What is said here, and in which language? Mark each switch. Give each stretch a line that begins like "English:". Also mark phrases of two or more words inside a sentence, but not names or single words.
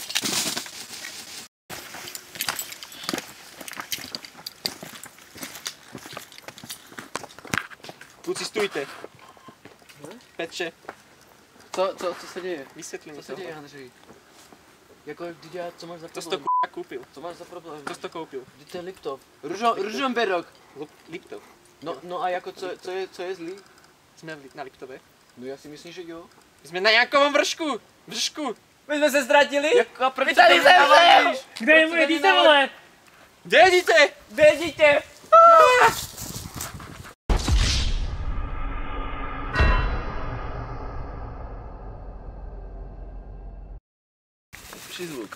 Czech: Kluci, stůjte. Petře, Co se děje? vysvětli mi Co se děje, Handřej? Jako, co máš za To problém?
Slovak: Kúpil.
Czech: Co máš za problém?
Slovak: Kto si to kúpil? Kde to je Liptov? Ružomberok. Liptov.
Czech: No a jako co je zlý?
Slovak: Sme na Liptove.
Czech: No já si myslím, že jo.
Slovak: My sme na Jankovom vršku.
Czech: My jsme se ztratili? Jako proč My tady zemřel! Kde je moje dítě, vole? Kde je dítě? Kde je dítě? Přizvuk.